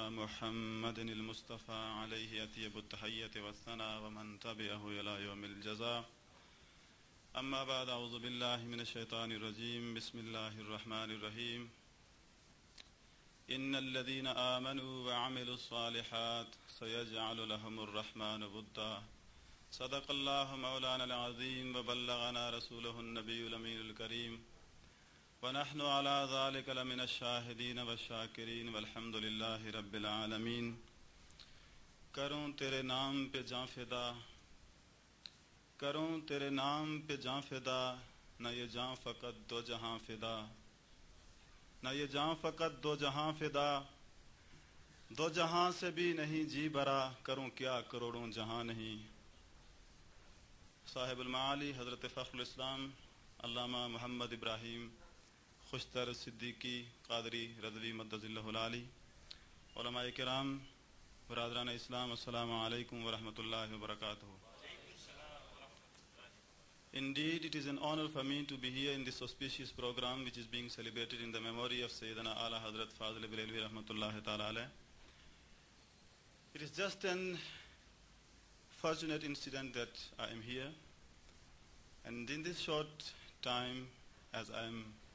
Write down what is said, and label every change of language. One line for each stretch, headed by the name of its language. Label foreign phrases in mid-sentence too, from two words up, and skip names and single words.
Arabic: محمدن المصطفى عليه أطيب التحية والثناء ومن تبعه إلى يوم الجزاء أما بعد أعوذ بالله من الشيطان الرجيم بسم الله الرحمن الرحيم إن الذين آمنوا وعملوا الصالحات سيجعل لهم الرحمن ودا صدق الله مولانا العظيم وبلغنا رسوله النبي الأمين الكريم ونحن على ذلك لمن الشاهدين والشاكرين والحمد لله رب العالمين.
Urdu: کروں تیرے نام پہ جاں فدا، کروں تیرے نام پہ جاں فدا، نہ یہ جاں فقط دو جہاں فدا، نہ یہ جاں فقط دو جہاں فدا, دو جہاں سے بھی نہیں جی برا، کروں کیا کروڑوں جہاں نہیں. صاحب المالی حضرت فخر الاسلام علامہ محمد ابراہیم خوشتر صدیقی قادری رضوی
Arabic: मद्दज़िल्लहुल आली,
Urdu: علمائے کرام، برادران اسلام,
Arabic: السلام عليكم ورحمة الله وبركاته.
English: Indeed, it is an honor for me to be here in this auspicious program which is being celebrated in the memory of Sayyidina Ala Hazrat Fazil Barelvi
Arabic: Rahmatullahi Ta'ala alayh.
English: It is just an fortunate incident that I am here, and in this short time, as I am